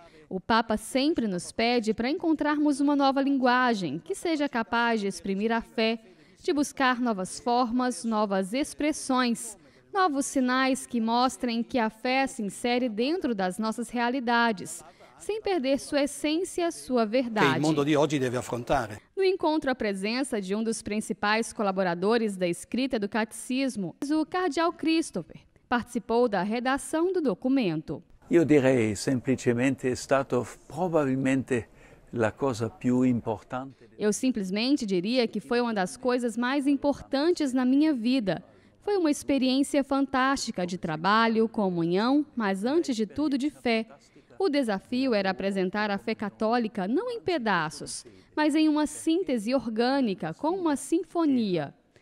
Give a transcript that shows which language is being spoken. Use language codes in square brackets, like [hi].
[pt] O Papa sempre nos pede para encontrarmos uma nova linguagem que seja capaz de exprimir a fé, de buscar novas formas, novas expressões, novos sinais que mostrem que a fé se insere dentro das nossas realidades, sem perder sua essência, sua verdade. O mundo de hoje deve afrontar. No encontro, a presença de um dos principais colaboradores da escrita do Catecismo, o cardeal Christopher, participou da redação do documento. [it] Eu direi semplicemente è stato probabilmente la cosa più importante. [pt] Eu simplesmente diria que foi uma das coisas mais importantes na minha vida. Foi uma experiência fantástica de trabalho, comunhão, mas antes de tudo de fé. O desafio era apresentar a fé católica não em pedaços, mas em uma síntese orgânica, com uma sinfonia.